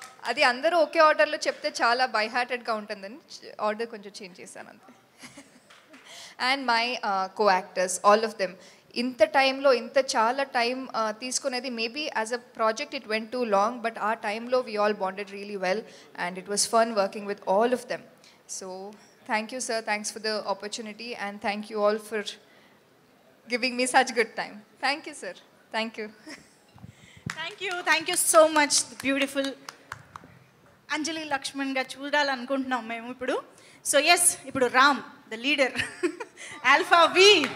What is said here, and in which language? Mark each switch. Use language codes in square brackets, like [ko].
[te] అది అందరూ ఒకే ఆర్డర్లో చెప్తే చాలా బై హార్టెడ్గా ఉంటుందని ఆర్డర్ కొంచెం చేంజ్ చేశాను అంతే. [en] And my co actors, all of them. [te] ఇంత టైంలో ఇంత చాలా టైం తీసుకునేది [en] Maybe as a project it went too long, but ఆ టైంలో we all bonded really well and it was fun working with all of them. So thank you sir, thanks for the opportunity and thank you all for giving me such good time. Thank you sir, thank you. Thank you so much. [te] Beautiful అంజలి లక్ష్మణ్గా చూడాలనుకుంటున్నాం మేము ఇప్పుడు. [en] so yes, [te] ఇప్పుడు [en] Ram the leader, alpha వి.